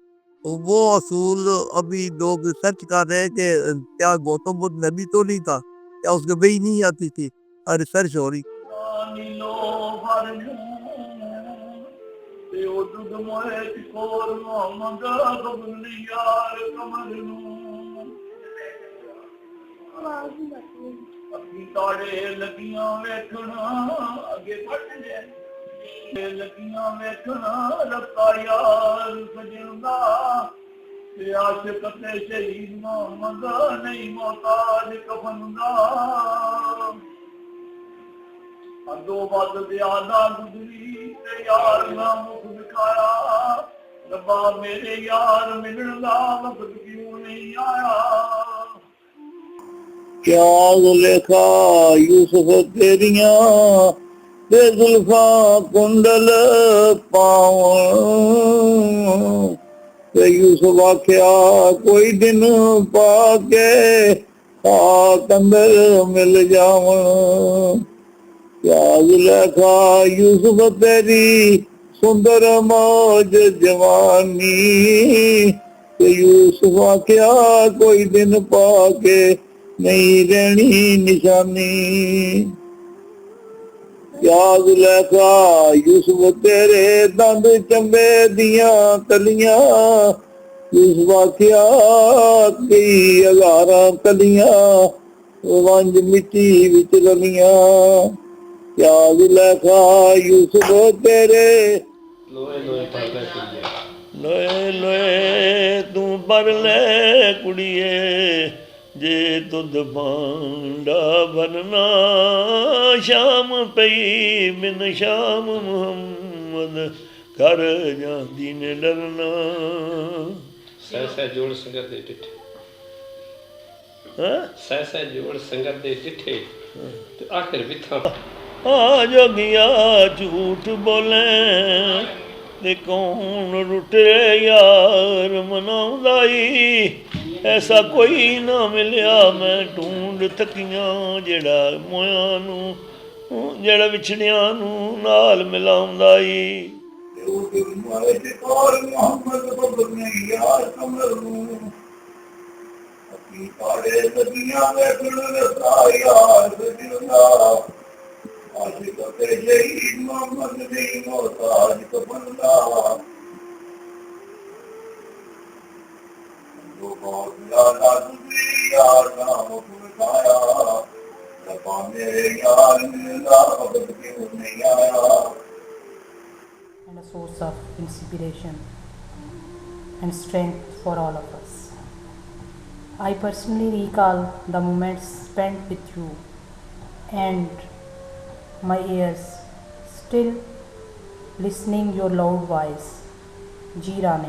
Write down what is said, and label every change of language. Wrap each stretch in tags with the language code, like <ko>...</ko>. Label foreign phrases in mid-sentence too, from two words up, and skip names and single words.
<ur>وہ اصول ابھی لوگ سرچ کر رہے ہیں کہ کیا گوتم بدھ نبی تو نہیں تھا، کیا اس کے بھئی نہیں آتی تھی، ریسرچ ہو رہی۔</ur> <pa>اپنی تاڑے لگیاں ویکھنا اگے بڑھ جائے، لگیاں ویکھنا ربا یار سجندا، تے عاشق تے شہید محمد نہیں محتاج کفن دا، دو بد زیادہ گزری تے یار نہ مکھ دکھایا، ربا میرے یار ملن دا وقت کیوں نہیں آیا۔ کیا زلیخا یوسف تیریاں بے زلفاں کنڈل پاؤں، تے یوسف آکھیا کوئی دن پا کے خاک اندر مل جاؤں، کیا زلیخا یوسف تیری سندر موج جوانی، تے یوسف آکھیا کوئی دن پا کے نہیں رہنی نشانی، کیا زلیخا یوسف تیرے دند چمبے دیاں کلیاں، یوسف آکھیا کئی ہزاراں کلیاں ونج مٹی وچ رلیاں، کیا زلیخا یوسف تیرے لوئے لوئے تو پر لے کڑیے، جے تد بانڈا بننا، شام پئی من شام محمد کر جاندی نے ڈرنا، سہ جوڑ سنگت دے ڈٹھے، سہ جوڑ سنگت دے ڈٹھے تو آخر بتھا آ جوگیا جھوٹ بولیں تے کون رٹے یار مناؤندائی، ایسا کوئی نہ ملیا میں ڈھونڈ تھکیاں جڑا مویاں نو جڑا وچھڑیاں نو نال ملاؤندائی، محمد بابر نے یار کمر نو اپنی پاڑے لگیاں ویکھن رسا یار سجندا، عاشق تے شہید محمد نہیں محتاج کفن دا، بہت زیادہ گزری یار نام کھایا ربا میرے یار ملنا وقت کیوں نہیں آیا.</pa> <en>And a source of inspiration and strength for all of us. I personally recall the moments spent with you, and my ears still listening your loud voice, Jirane.</en>